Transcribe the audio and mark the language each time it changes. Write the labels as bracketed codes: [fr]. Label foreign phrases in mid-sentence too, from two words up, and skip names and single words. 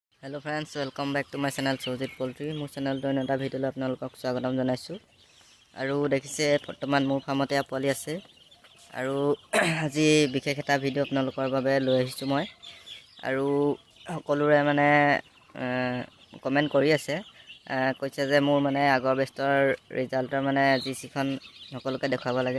[en] Hello friends, welcome back to my channel Sujit Poultry. [as] মোৰ চেনেল তো এটা ভিডিওলৈ আপোনালোকক স্বাগতম জনাইছোঁ। আৰু দেখিছে বৰ্তমান মোৰ ফাৰ্মতে পোৱালি আছে। আৰু আজি বিশেষ এটা ভিডিও আপোনালোকৰ বাবে লৈ আহিছোঁ মই। আৰু সকলোৰে মানে কমেন্ট কৰি আছে, কৈছে যে মোৰ মানে আগৰ বেষ্টৰ ৰিজাল্টৰ মানে জিচিখন সকলোকে দেখাব লাগে।